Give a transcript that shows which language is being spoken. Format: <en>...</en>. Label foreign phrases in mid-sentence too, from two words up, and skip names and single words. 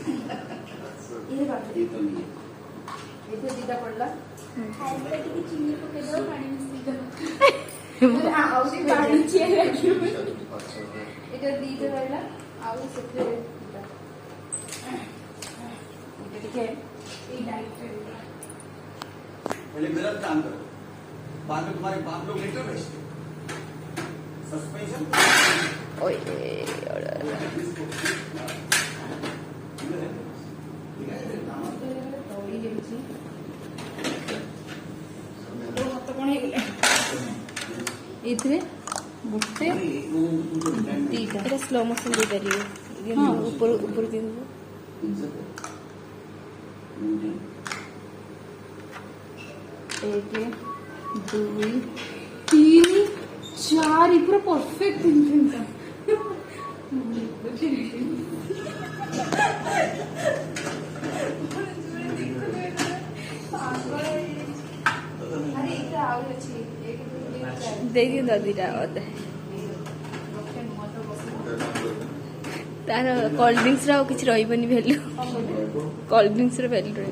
<or>ଏଥିରେ ଦିଟା ପଡିଲା ଖାଇଲେ ଟିକେ ଚିନି ପକେଇଦବ ପାଣି ମିଶେଇଦବ ଆଉ ଟିକେ ପାଣି ଚିଆର ଲାଗିବ ଏଟା ଦିଟା ରହିଲା ଆଉ ସେଥିରେ ଟିକେ ଏଇ ଡାଇଟ୍</or> <hi>पहले मेरा काम करो बाद में तुम्हारे बाप लोग लेटर भेजते सस्पेंशन ओए</hi> <or>ଦଳି ଯାଇଛି ହାତ କଣ ହେଇଗଲା ଏଇଥିରେ ଗୋଟେ ଦିଟା ଏଇଟା</or> <en>slow motion</en> <or>ଦେଇପାରିବେ ଉପରୁ ଦିଅନ୍ତୁ</or> <hi>एक 2 3 4 पूरा परफेक्ट तीन</hi> <or>ଦେଇ ଦିଅନ୍ତୁ ଦିଟା ଅଧା ତାର</or> <en>cold drinks</en> <or>ର ଆଉ କିଛି ରହିବନି ଭ୍ୟାଲୁ</or> <en>cold drinks</en> <or>ର ଭ୍ୟାଲୁ ରହିବ</or>